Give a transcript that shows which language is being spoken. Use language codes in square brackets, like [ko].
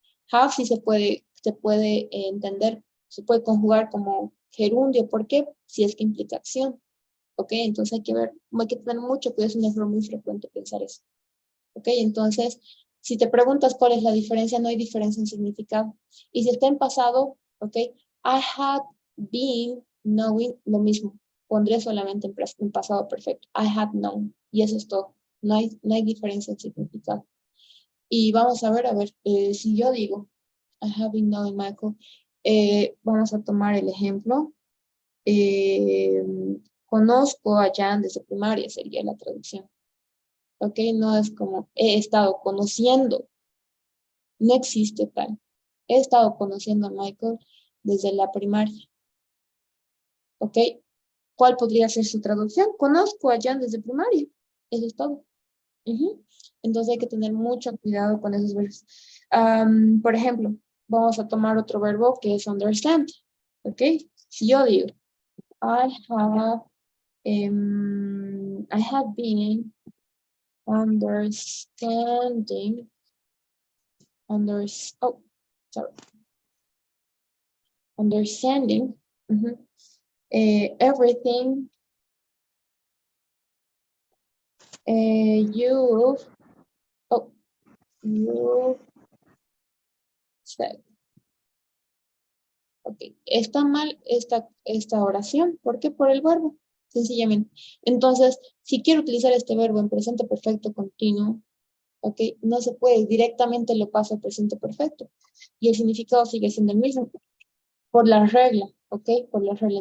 [es] Have sí se puede entender, se puede conjugar como gerundio. ¿Por qué? Si es que implica acción. ¿Ok? Entonces hay que ver, hay que tener mucho cuidado, es un error muy frecuente pensar eso. ¿Ok? Entonces, si te preguntas cuál es la diferencia, no hay diferencia en significado. Y si está en pasado, ¿ok? [en] I had been knowing, [es] lo mismo. Pondré solamente en pasado perfecto. [en] I had known. [es] Y eso es todo. No hay diferencia en significado. Y vamos a ver, si yo digo, [en] I have been knowing Michael, [es] vamos a tomar el ejemplo. Eh, Conozco a Jan desde primaria, sería la traducción. ¿Ok? No es como he estado conociendo, no existe tal. He estado conociendo a Michael desde la primaria. ¿Ok? ¿Cuál podría ser su traducción? Conozco a Jan desde primaria. Eso es todo. Entonces hay que tener mucho cuidado con esos verbos. Por ejemplo, vamos a tomar otro verbo que es understand. ¿Ok? Si yo digo, [en] I have I have been understanding, oh, sorry, understanding everything you, oh, you said. [es] Ok, está mal esta oración. ¿Por qué? Por el verbo, sencillamente. Entonces, si quiero utilizar este verbo en presente perfecto continuo, ok, no se puede, directamente lo paso al presente perfecto. Y el significado sigue siendo el mismo. Por la regla, ¿ok? Por la regla.